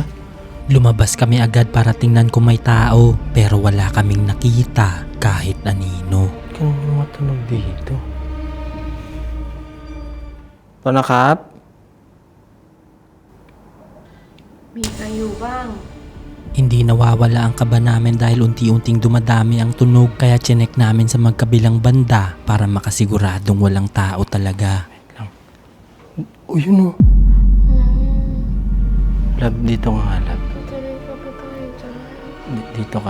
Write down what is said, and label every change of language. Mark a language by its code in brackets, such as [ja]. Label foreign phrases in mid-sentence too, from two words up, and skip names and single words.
[tl] Lumabas kami agad para tingnan kung may tao, pero wala kaming nakita kahit anino. Kaya may matunog dito. Panakap? [th] มีใครอยู่บ้าง [tl] Hindi nawawala ang kaba namin dahil unti-unting dumadami ang tunog, kaya chinek namin sa magkabilang banda para makasiguradong walang tao talaga. Oh, yun oh. Lab, dito nga, lab. Dito ka.